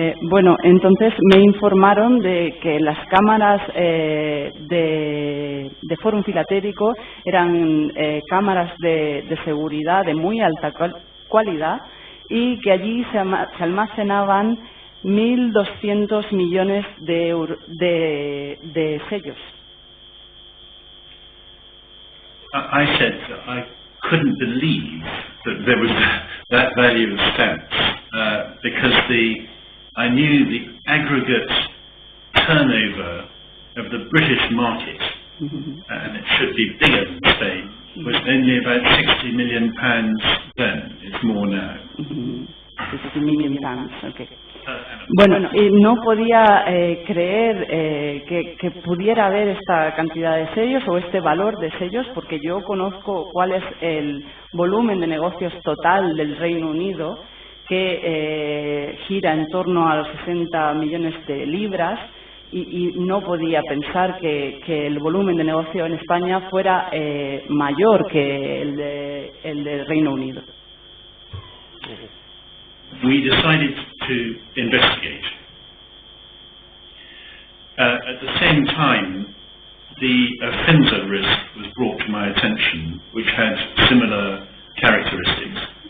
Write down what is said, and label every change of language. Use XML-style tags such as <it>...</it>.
<es>Bueno, entonces me informaron de que las cámaras de Fórum Filatélico eran cámaras de seguridad de muy alta cualidad y que allí se almacenaban 1.200 millones de sellos.</es> <en>I said that I couldn't believe that there was that value of stamps because I knew the aggregate turnover of the British market, and it should be bigger than Spain, was only about £60 million then. It's more now. 60 million pounds, okay.</en> <es>Bueno, no podía creer que pudiera haber esta cantidad de sellos o este valor de sellos, porque yo conozco cuál es el volumen de negocios total del Reino Unido, que gira en torno a los 60 millones de libras, y no podía pensar que el volumen de negocio en España fuera mayor que el del Reino Unido.</es> <en>We decided to investigate. At the same time, the offender risk was brought to my attention, which had similar characteristics.</en>